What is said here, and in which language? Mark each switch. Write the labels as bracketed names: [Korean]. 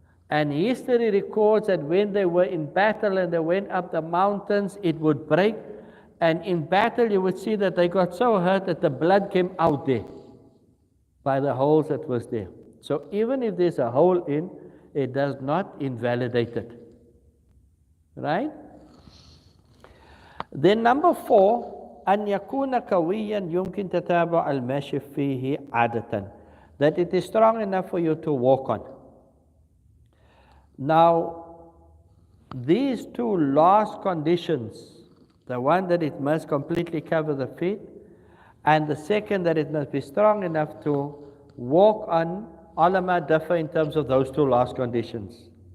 [English] And history records that when they were in battle and they went up the mountains, it would break. And in battle you would see that they got so hurt that the blood came out there by the holes that was there. So even if there's a hole in, it does not invalidate it. Right? Then number four, [Arabic] أن يكون قويا يمكن تتابع المشي فيه عادة. [English] That it is strong enough for you to walk on. Now, these two last conditions, the one that it must completely cover the feet, and the second that it must be strong enough to walk on, ulama differ in terms of those two last conditions.